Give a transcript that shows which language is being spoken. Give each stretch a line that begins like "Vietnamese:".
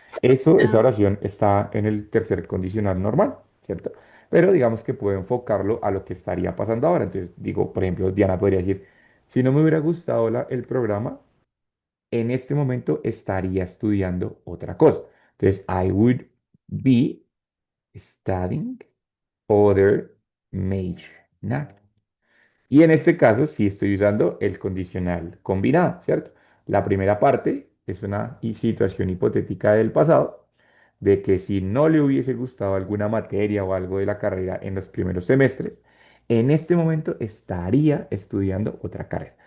Spanish: Eso, esa Ah, oración está en el tercer condicional normal, ¿cierto? Pero digamos que puedo enfocarlo a lo que estaría pasando ahora. Entonces, digo, por ejemplo, Diana podría decir, si no me hubiera gustado el programa, en este momento estaría estudiando otra cosa.
English: Entonces, I would be studying other major now.
Spanish: Y en este caso sí estoy usando el condicional combinado, ¿cierto? La primera parte es una situación hipotética del pasado, de que si no le hubiese gustado alguna materia o algo de la carrera en los primeros semestres, en este momento estaría estudiando otra carrera.